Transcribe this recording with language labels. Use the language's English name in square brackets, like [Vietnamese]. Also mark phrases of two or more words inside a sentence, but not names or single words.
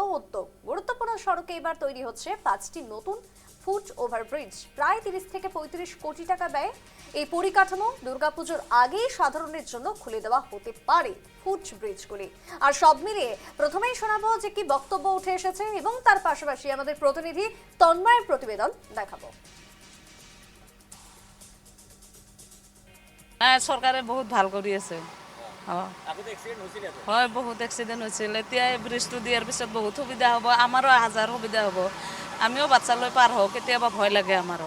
[Bangla] গুরুত্বপূর্ণ সড়কে এবার তৈরি হচ্ছে 5টি নতুন ফুট ওভারব্রিজ, প্রায় 30 থেকে 35 কোটি টাকা ব্যয়। এই পরিকাঠামো দুর্গাপুজোর আগেই সাধারণের জন্য খুলে দেওয়া হতে পারে ফুট ব্রিজগুলি। আর সব মিলিয়ে প্রথমেই শোনাবো যে কি বক্তব্য উঠে এসেছে এবং তার পাশাপাশি আমাদের প্রতিনিধি তন্ময়ের প্রতিবেদন দেখাবো। [Assamese] চৰকাৰে বহুত ভাল কৰি আছে। হয়, বহুত এক্সিডেণ্ট হৈছিল। এতিয়া এই ব্ৰিজটো দিয়াৰ পিছত বহুত সুবিধা হ'ব, আমাৰো হাজাৰ সুবিধা হ'ব। আমিও বাচ্চা লৈ পাৰ হওঁ, কেতিয়াবা ভয় লাগে আমাৰো।